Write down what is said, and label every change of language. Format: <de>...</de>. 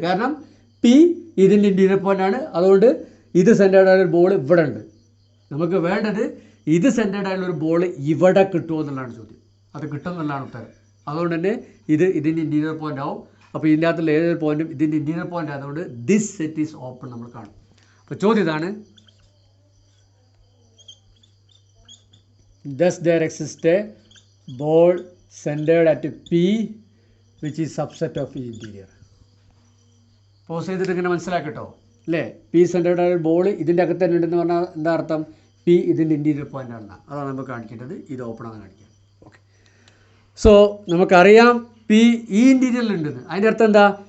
<ml>കാരണം പി ഇതിൻ്റെ ഇൻറ്റീരിയർ പോയിൻ്റാണ്. അതുകൊണ്ട് ഇത് സെൻറ്റേർഡായുള്ള ഒരു ബോൾ ഇവിടെ ഉണ്ട്. നമുക്ക് വേണ്ടത് ഇത് സെൻറ്റേർഡായുള്ള ഒരു ബോൾ ഇവിടെ കിട്ടുമോ എന്നുള്ളതാണ് ചോദ്യം. അത് കിട്ടും എന്നുള്ളതാണ് ഉത്തരം. അതുകൊണ്ട് തന്നെ ഇത് ഇതിൻ്റെ ഇൻറ്റീരിയർ പോയിൻ്റ് ആവും. അപ്പോൾ ഇതിൻ്റെ അകത്തുള്ള ഏതൊരു പോയിൻറ്റും ഇതിൻ്റെ ഇൻറ്റീരിയർ പോയിൻ്റ് ആയതുകൊണ്ട്</ml> <en>this set is open</en> <ml>നമ്മൾ കാണും. അപ്പോൾ ചോദ്യം ഇതാണ്,</ml> <en>thus there exists a ball centered at P which is subset of E interior.</en> <ml>Pose ചെയ്തിട്ട് ഇങ്ങനെ മനസ്സിലാക്കട്ടോ അല്ലേ? പി സെൻറ്റേർഡ് ആയ ബോൾ ഇതിൻ്റെ അകത്ത് തന്നെ ഉണ്ടെന്ന് പറഞ്ഞാൽ എന്താ അർത്ഥം? പി ഇതിൻ്റെ ഇൻറ്റീരിയർ പോയിൻ്റ് ആണെന്ന്. അതാണ് നമുക്ക് കാണിക്കേണ്ടത്. ഇത് ഓപ്പൺ ആണെന്ന് കാണിക്കാം. ഓക്കെ, സോ നമുക്കറിയാം പി ഈ ഇൻറ്റീരിയറിൽ ഉണ്ടെന്ന്. അതിൻ്റെ അർത്ഥം എന്താ?</ml>